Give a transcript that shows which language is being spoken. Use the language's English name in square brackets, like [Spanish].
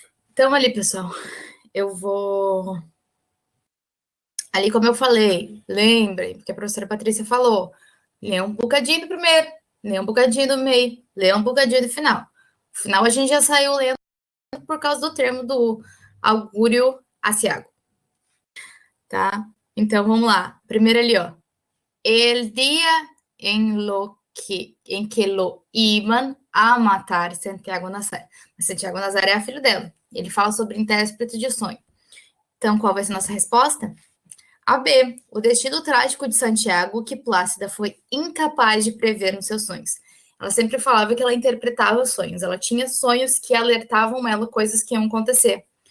[Portuguese] Então, ali, pessoal, eu vou. Ali, como eu falei, lembrem, porque a professora Patrícia falou: lê um bocadinho do primeiro, lê um bocadinho do meio, lê um bocadinho do final. No final, a gente já saiu lendo por causa do termo do augúrio aciago, tá? Então, vamos lá. Primeiro ali, ó. [Spanish] El día en que lo iban a matar Santiago Nazar. [Portuguese] Santiago Nazar é a filho dela. Ele fala sobre intérprete de sonho. Então, qual vai ser a nossa resposta? A B. O destino trágico de Santiago, que Plácida foi incapaz de prever nos seus sonhos. Ela sempre falava que ela interpretava sonhos. Ela tinha sonhos que alertavam ela coisas que iam acontecer.